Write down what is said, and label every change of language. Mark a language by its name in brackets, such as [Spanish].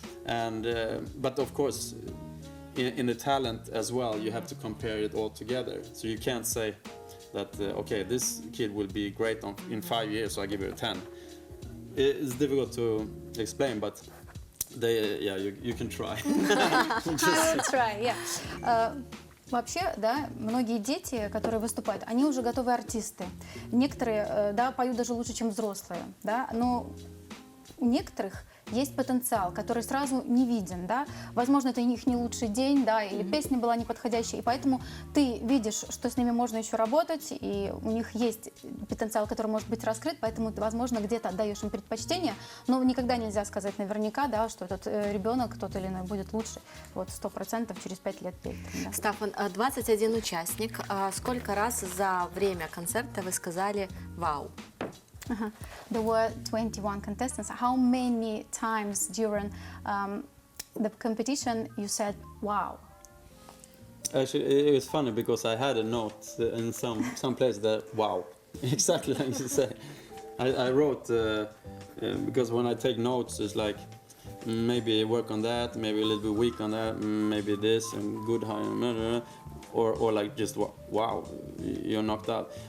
[English] And but of course, in the talent as well, you have to compare it all together. So you can't say that okay, this kid will be great in 5 years, so I give it a 10. It's difficult to explain, but you can try. I will try, yeah. [Russian] Вообще, да, многие дети, которые выступают, они уже готовые артисты. Некоторые, да, поют даже лучше, чем взрослые, да, но у некоторых есть потенциал, который сразу не виден, да. Возможно, это у них не лучший день, да, или песня была неподходящая, и поэтому ты видишь, что с ними можно еще работать, и у них есть потенциал, который может быть раскрыт, поэтому ты, возможно, где-то отдаешь им предпочтение, но никогда нельзя сказать наверняка, да, что этот ребенок, тот или иной, будет лучше, вот 100% через 5 лет петь. Да. Стафан, 21 участник. Сколько раз за время концерта вы сказали «Вау»? [English] There were 21 contestants. How many times during the competition you said "Wow"? Actually, it was funny because I had a note in some place that "Wow," exactly like you say. I wrote because when I take notes, it's like maybe work on that, maybe a little bit weak on that, maybe this and good high, or like just wow, you're knocked out.